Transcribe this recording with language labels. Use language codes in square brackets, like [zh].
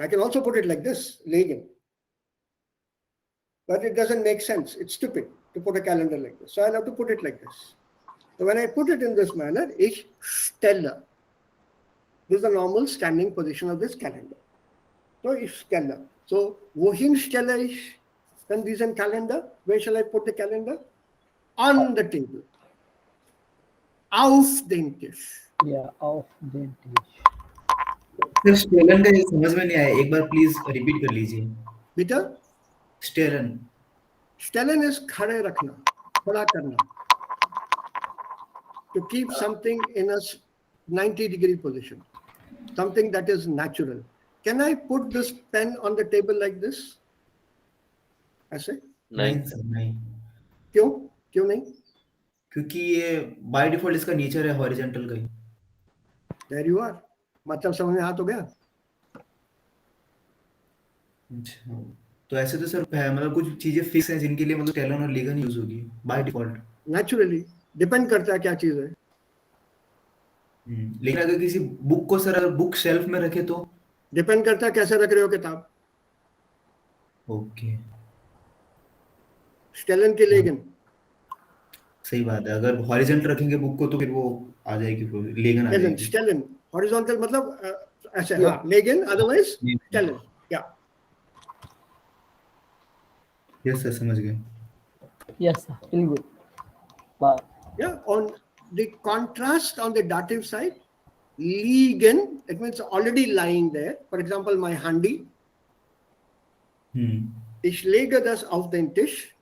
[en] I can also put it like this, legen. But it doesn't make sense. It's stupid to put a calendar like this. So I'll have to put it like this. So when I put it in this manner, [de] ich stelle. [en] This is the normal standing position of this calendar. [de] So ich stelle. So wohin stelle ich then diesen Calendar? [en] Where shall I put the calendar? On the table. [de] Auf den Tisch. Yeah, auf den Tisch. [hi] Sir Stalin का ये समझ में नहीं आया, एक बार please repeat कर लीजिए. [de] Bitte? [hi] Stalin. Stellen is खड़े रखना, खड़ा करना. [en] To keep something in a 90-degree position. Something that is natural. Can I put this pen on the table like this? [hi] ऐसे? नहीं सर, नहीं. क्यों? क्यों नहीं? क्योंकि ये बाय डिफॉल्ट इसका नेचर है हॉरिजॉन्टल का ही. [en] There you are. [hi] मतलब समझ में आ तो गया? अच्छा, तो ऐसे तो सर मतलब कुछ चीजें फिक्स हैं जिनके लिए मतलब स्टेलन और लेगन यूज होगी बाय डिफॉल्ट. [en] Naturally. [hi] Depend करता है क्या चीज है. लेकिन अगर किसी बुक को सर बुक शेल्फ में रखे तो Depend करता है कैसे रख रहे हो किताब. [en] okay, [de] Stellen के लेगन. [hi] सही बात है. अगर हॉरिजॉन्टल रखेंगे बुक को तो फिर वो आ जाएगी, फिर लेगन आ जाएगी. [de] Stellen. [hi] Horizontal मतलब ऐसे हाँ. [de] लेगन otherwise stellen. [en] Yeah. [hi] Yes sir, समझ गए. [en] Yes, sir. Feel good. But Yeah, on the contrast on the dative side, liegen, it means already lying there. For example, my handi. [de] Ich lege das auf den Tisch.